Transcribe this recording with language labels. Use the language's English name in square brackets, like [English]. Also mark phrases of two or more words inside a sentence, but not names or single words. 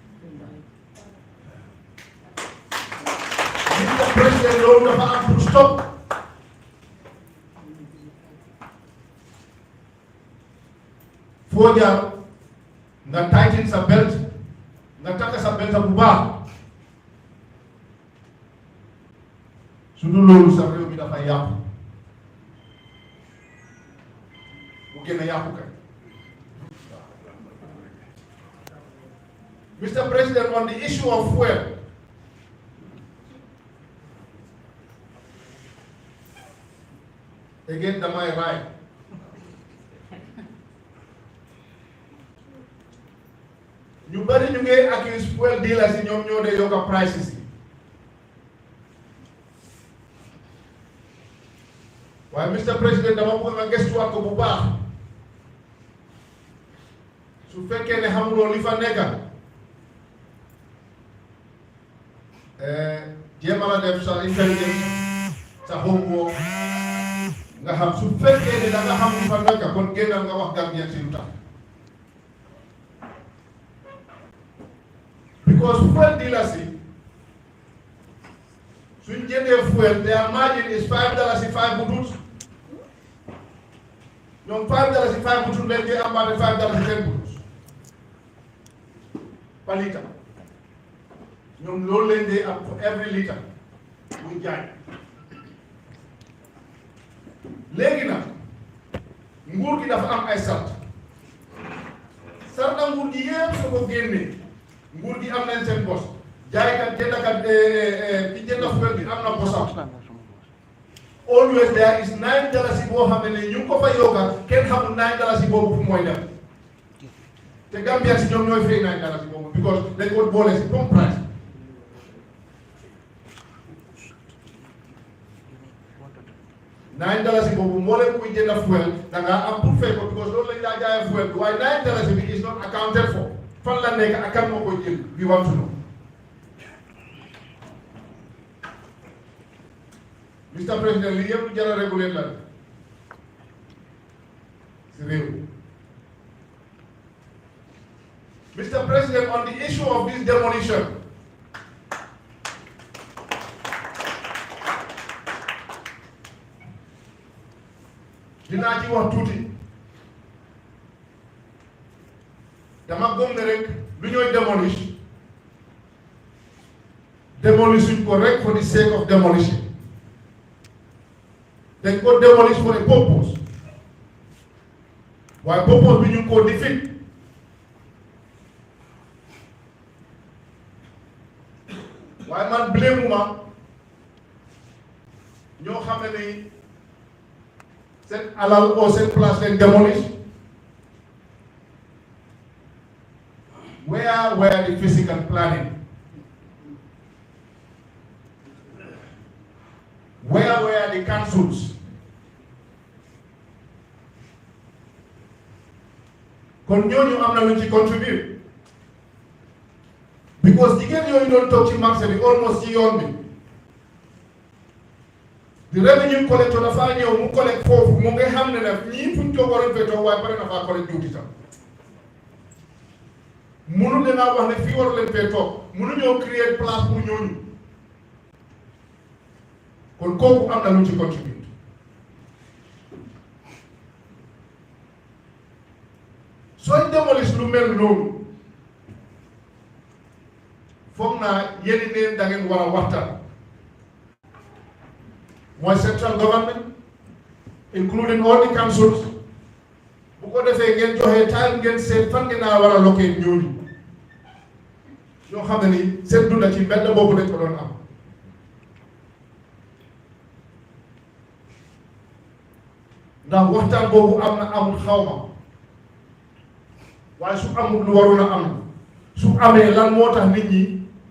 [Wolof] nit nga président loolu dafa am pour stop foo jaar nga tighten sa belt nga takk sa belt bu baax su dul loolu sa réew mi dafay yàqu bu gën a yàqu kay. [English] Mr. President, on the issue of fuel, again [Wolof] damay raay ñu bari ñu ngi [English] accuse fuel dealers [Wolof] yi ñoom ñoo dee yokk prices yi waaye Mr. President dama bëgg nga gëstuwaat ko bu baax su fekkee ne xamuloo li fa nekka jéem a la def sa intelligence sa homework nga xam su fekkee ne da nga xam li fa nekka kon génnal nga wax Gambien si lu tax. [English] Because fuel dealers [Wolof] suñ jëndee [English] fuel their margin is [Wolof] $5 5 butut ñoom $5 5 butut lañ koy amaate $5 10 butut [English] per litre [Wolof] ñoom loolu lañ dee am [English] for every litre [Wolof] muy jaay léegi nag nguur gi dafa am ay sart nguur gi yëpp su ko génnee nguur gi am nañ seen bos jaaykat jëndkat ki jënd fuel bi am na bosam [English] always there is [Wolof] $9 boo xam ne ñu ngi ko fa yokka kenn xamul $9 boobu fu mooy dem te Gambia si ñoom ñooy fay $9 boobu because dañ ko boole si comme price $9 boobu moo leen kuy jënd fuel da ngaa am pour fay ko because loolu lañ laa jaayee fuel bi waaye $9 bi [English] is not accounted for [Wolof] fan la nekk ak kan moo koy jël [English] we want to know. Mr. [Wolof] President li yëpp jar a réguler la si réew. [English] Mr. President, on the issue of this demolition, [Wolof] dinaa ci wax tuuti dama gëm ne rek lu ñooy demolish ko rek [English] for the sake of demolition. [Wolof] Dañ ko [English] demolish for a purpose [Wolof] waaye purpose bi ñu ko defeat waaye man blame ma ñoo xam ne ni seen alal oo seen place leen démolish. [English] Where were the physical planning? Where were the councils? [Wolof] Kon ñooñu am na lu ci contribute because jigéen yooyu doon toog ci marché bi almost ci yoon bi [English] the revenue collector [Wolof] dafa ñëw mu collect foofu mu nga xam ne nag ñii fuñ toog waroon fee toog waaye pare na faa collect juuti tam mënu leen a wax ne fii waru leen fee toog mënu ñoo créer place pour ñooñu kon kooku am na lu ci contribute sooy démolir lu mel noonu foog naa yéen neen da ngeen war a waxtaan mooy [English] central government including all the councils [Wolof] bu ko defee ngeen joxe time ngeen seet fan ngeen naa war a locate ñooñu ñoo xam ne ni seen dunda ci mbedd boobu lañ ko doon am ndax waxtaan boobu am na amul xawma waaye su amul lu warul a am su amee lan moo tax nit ñi